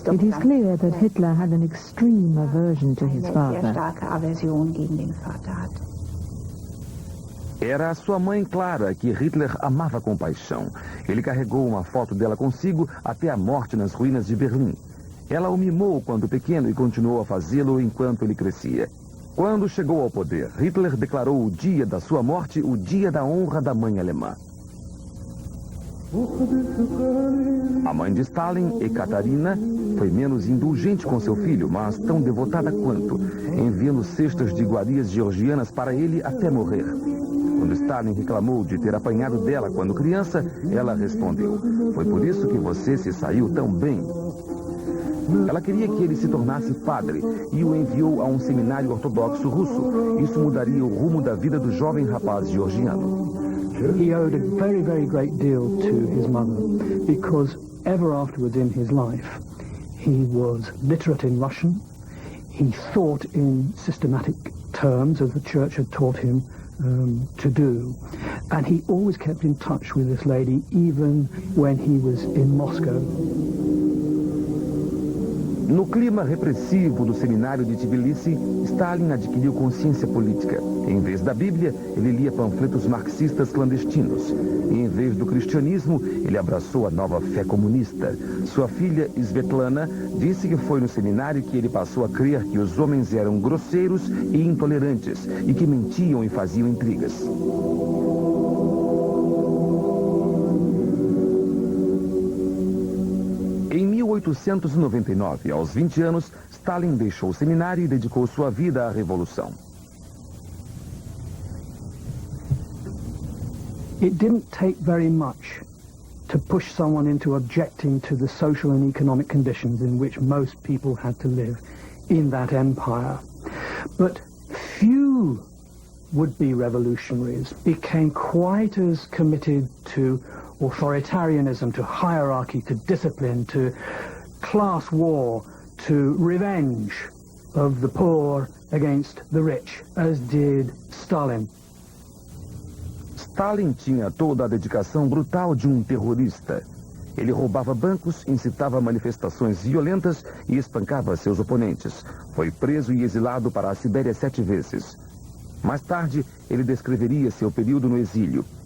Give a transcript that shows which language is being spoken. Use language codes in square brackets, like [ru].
[en] clear that Hitler had an extreme aversion to his father. [de] Eine sehr starke Aversion gegen den Vater hat. [pt] Era a sua mãe Clara, que Hitler amava com paixão. Ele carregou uma foto dela consigo até a morte nas ruínas de Berlim. Ela o mimou quando pequeno e continuou a fazê-lo enquanto ele crescia. Quando chegou ao poder, Hitler declarou o dia da sua morte o dia da honra da mãe alemã. A mãe de Stalin, Ekaterina, foi menos indulgente com seu filho, mas tão devotada quanto, enviando cestas de iguarias georgianas para ele até morrer. Quando Stalin reclamou de ter apanhado dela quando criança, ela respondeu: "Foi por isso que você se saiu tão bem." Ela queria que ele se tornasse padre e o enviou a um seminário ortodoxo russo. Isso mudaria o rumo da vida do jovem rapaz georgiano. [en] He owed a very, very great deal to his mother, because ever afterwards in his life, he was literate in Russian. He thought in systematic terms, as the church had taught him to do. And he always kept in touch with this lady, even when he was in Moscow. [pt] No clima repressivo do seminário de Tbilisi, Stalin adquiriu consciência política. Em vez da Bíblia, ele lia panfletos marxistas clandestinos. E em vez do cristianismo, ele abraçou a nova fé comunista. Sua filha, Svetlana, disse que foi no seminário que ele passou a crer que os homens eram grosseiros e intolerantes e que mentiam e faziam intrigas. Em 1899, aos 20 anos, Stalin deixou o seminário e dedicou sua vida à revolução. [en] It didn't take very much to push someone into objecting to the social and economic conditions in which most people had to live in that empire. But few would-be revolutionaries became quite as committed to authoritarianism, to hierarchy, to discipline, to class war, to revenge of the poor against the rich, as did Stalin. [pt] Stalin tinha toda a dedicação brutal de um terrorista. Ele roubava bancos, incitava manifestações violentas e espancava seus oponentes. Foi preso e exilado para a Sibéria 7 vezes. Mais tarde, ele descreveria seu período no exílio.